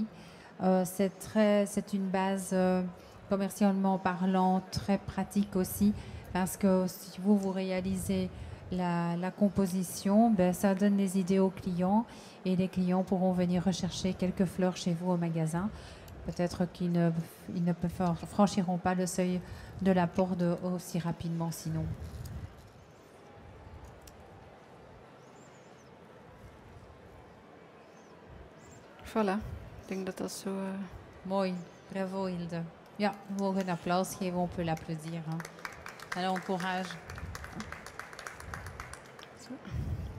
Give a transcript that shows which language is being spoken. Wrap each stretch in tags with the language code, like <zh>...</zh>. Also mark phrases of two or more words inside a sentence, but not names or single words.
<fr>C'est une base commercialement parlant très pratique aussi parce que si vous réalisez la composition, ben, ça donne les idées aux clients et les clients pourront venir rechercher quelques fleurs chez vous au magasin. Peut-être qu'ils ne franchiront pas le seuil de la porte aussi rapidement sinon. Voilà,</fr> <nl>ik denk dat dat zo... Mooi, bravo Hilde. Ja, we mogen een applaus geven,</nl> <fr>on peut l'applaudir. Hein. Alors, courage.</fr> <nl>Zo.</nl>